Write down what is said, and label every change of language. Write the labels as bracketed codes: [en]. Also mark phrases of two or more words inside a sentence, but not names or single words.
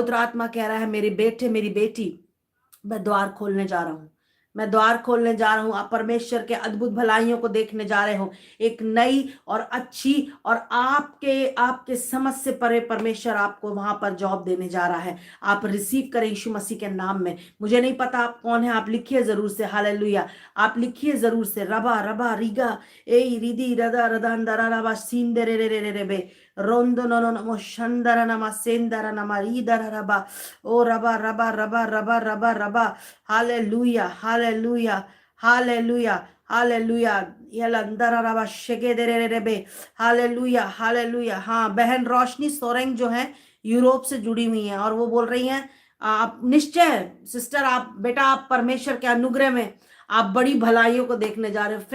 [hi] पवित्र आत्मा कह रहा है मेरे बेटे, मेरी बेटी, मैं द्वार खोलने जा रहा हूं, मैं द्वार खोलने जा रहा हूँ, आप परमेश्वर के अद्भुत भलाइयों को देखने जा रहे हो। एक नई और अच्छी और आपके आपके समझ से परे परमेश्वर आपको वहां पर जॉब देने जा रहा है। आप रिसीव करें यीशु मसीह के नाम में। मुझे नहीं पता आप कौन है, आप लिखिए जरूर से हालेलुया, आप लिखिए जरूर से रबा रबा रिगा ए रिदी रदा रदा अंदरा रबा सींदे रे रे रे रे रे बे रोंदो नो नो नमो शंदरा नमा सेंदरा नमा रीदरा रबा ओ रबा रबा रबा रबा रबा रबा हालेलुया हालेलुया हालेलुया हालेलुया यलंदरा रबा शेगे दे रे रे बे हालेलुया हालेलुया। हाँ, बहन रोशनी सोरेंग जो है यूरोप से जुड़ी हुई हैं और वो बोल रही हैं आप निश्चय सिस्टर, आप बेटा, आप परमेश्वर के अनुग्रह में आप बड़ी भलाइयों को देखने जा रहे हो।